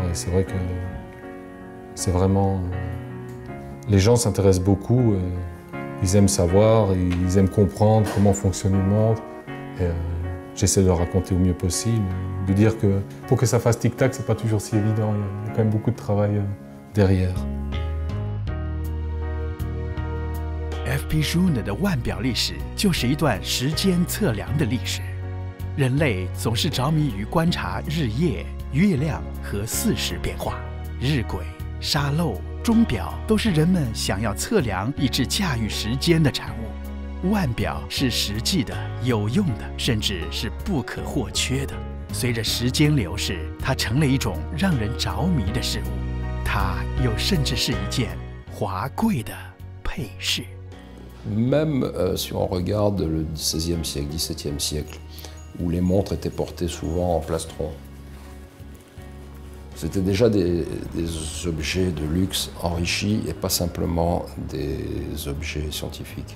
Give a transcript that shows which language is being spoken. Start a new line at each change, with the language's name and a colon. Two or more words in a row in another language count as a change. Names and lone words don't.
French: Et c'est vrai que c'est vraiment les gens s'intéressent beaucoup, ils aiment savoir, ils aiment comprendre comment fonctionne une montre. J'essaie de le raconter au mieux possible, de dire que pour que ça fasse tic-tac, c'est pas toujours si évident, il y a quand même beaucoup de travail derrière.
Chinese: FP Joune 的腕表历史就是一段时间测量的历史。人类总是着迷于观察日夜、月亮和四时变化。日晷、沙漏、钟表都是人们想要测量以致驾驭时间的产物。腕表是实际的、有用的，甚至是不可或缺的。随着时间流逝，它成了一种让人着迷的事物。它又甚至是一件华贵的配饰。
French: Même si on regarde le XVIe siècle, XVIIe siècle, où les montres étaient portées souvent en plastron, c'était déjà des objets de luxe enrichis et pas simplement des objets scientifiques.